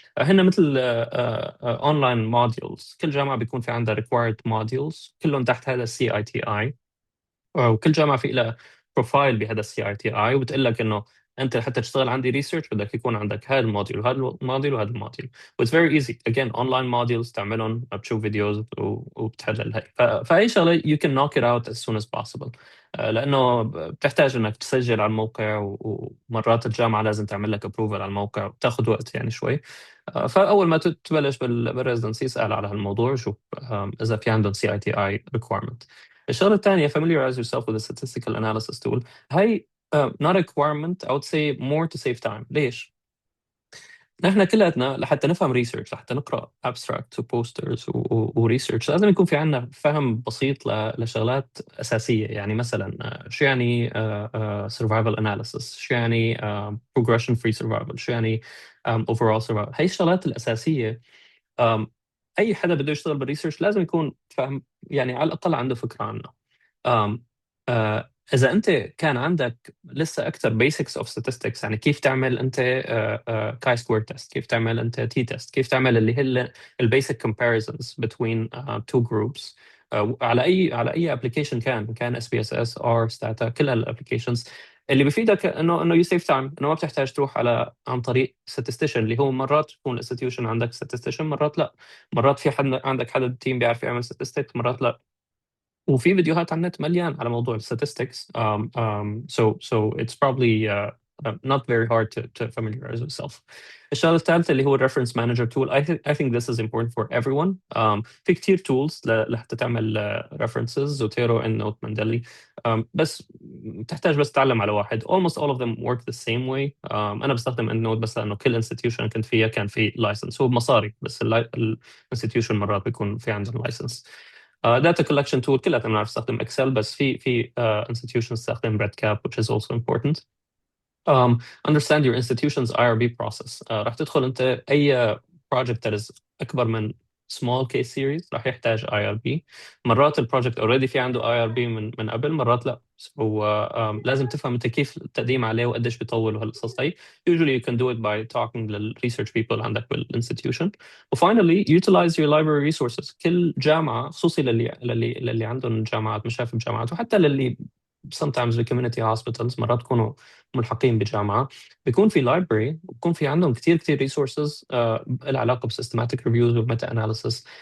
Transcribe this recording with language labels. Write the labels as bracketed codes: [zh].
[ar] هن مثل online modules، كل جامعة بيكون في عندها required modules كلهم تحت هذا CITI. وكل جامعة في لها بروفايل بهذا CITI، وبتقول لك إنه أنت حتى تشتغل عندي ريسيرش بدك يكون عندك هذا الموديول وهذا الموديول وهذا الموديول. [en] It's very easy again online modules [ar] تعملهم، بتشوف فيديوز وبتحلل هي. فأي شغلة [en] you can knock it out as soon as possible. [ar] لأنه بتحتاج إنك تسجل على الموقع، ومرات الجامعة لازم تعمل لك approval على الموقع، وبتاخذ وقت يعني شوي. فأول ما تبلش بالريزدنسي اسأل على هالموضوع، شوف إذا في عندهم CITI requirement. الشغلة الثانية [en] familiarize yourself with a statistical analysis tool. هي not a requirement, I would say more to save time. [ar] ليش؟ نحن كلاتنا لحتى نفهم ريسيرش، لحتى نقرا abstracts وبوسترز وريسيرش، لازم يكون في عندنا فهم بسيط لشغلات اساسيه. يعني مثلا شو يعني survival analysis، شو يعني progression free survival، شو يعني overall survival. هي الشغلات الاساسيه اي حدا بده يشتغل بالريسيرش لازم يكون فاهم، يعني على الاقل عنده فكره عنها. آم، إذا أنت كان عندك لسه أكثر [en] basics of statistics، [ar] يعني كيف تعمل أنت chi square test، كيف تعمل أنت t test، كيف تعمل اللي هي [en] basic comparisons between two groups [ar] على أي application كان SPSS R Stata، كل هالapplications اللي بيفيدك إنه [en] you save time، [ar] إنه ما بتحتاج تروح عن طريق statistician، اللي هو مرات تكون institution عندك statistician، مرات لا، مرات في حد عندك حدا بالتيم بيعرف يعمل statistics، مرات لا. وفي فيديوهات على النت مليان على موضوع statistics. [en] So it's probably not very hard to familiarize yourself. [ar] الشغلة الثالثة اللي هو reference manager tool. [en] I think this is important for everyone. [ar] في كتير tools لحتى تعمل references، زوتيرو، EndNote، مانديلي. بس تحتاج بس تتعلم على واحد. [en] Almost all of them work the same way. [ar] أنا بستخدم EndNote بس لأنه كل institution كنت فيها كان في license، هو بمصاري، بس institution مرات بيكون في عندهم license. data collection tool كلها بنعرف نستخدم اكسل، بس في institutions تستخدم RedCap [en] which is also important. Understand your institution's IRB process. [ar] راح تدخل انت اي [en] project that is [ar] اكبر من small case series راح يحتاج IRB. مرات البروجكت already في عنده IRB من قبل، مرات لا. لازم تفهم انت كيف التقديم عليه وقديش بيطول وهالقصص هي. [en] Usually you can do it by talking للresearch people عندك بالinstitution. وfinally utilize your library resources. [ar] كل جامعة، خصوصي للي عندهم جامعات، مشافي بجامعات، وحتى للي [en] sometimes the community hospitals [ar] مرات بيكونوا ملحقين بجامعة، بيكون في library وبيكون في عندهم كتير resources لها علاقة ب systematic reviews و meta analysis.